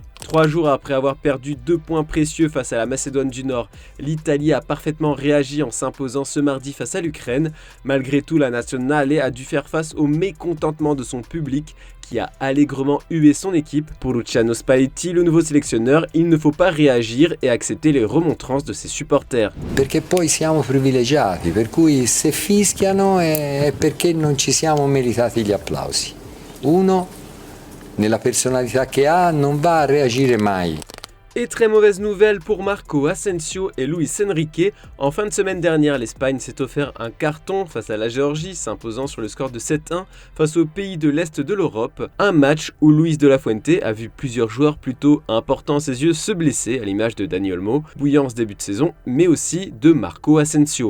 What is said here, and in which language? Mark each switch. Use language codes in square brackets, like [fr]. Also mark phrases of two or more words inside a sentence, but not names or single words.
[fr] 3 jours après avoir perdu 2 points précieux face à la Macédoine du Nord, l'Italie a parfaitement réagi en s'imposant ce mardi face à l'Ukraine. Malgré tout, la Nazionale a dû faire face au mécontentement de son public qui a allègrement hué son équipe. Pour Luciano Spalletti, le nouveau sélectionneur, il ne faut pas réagir et accepter les remontrances de ses supporters. [it] Perché poi siamo privilegiati, per cui se fischiano è perché non ci siamo meritati gli applausi. Uno, nella personalità che ha, non va a reagire mai. [fr] Et très mauvaise nouvelle pour Marco Asensio et Luis Enrique. En fin de semaine dernière, l'Espagne s'est offert un carton face à la Géorgie, s'imposant sur le score de 7-1 face aux pays de l'Est de l'Europe. Un match où Luis de la Fuente a vu plusieurs joueurs plutôt importants à ses yeux se blesser, à l'image de Dani Olmo, bouillant en ce début de saison, mais aussi de Marco Asensio.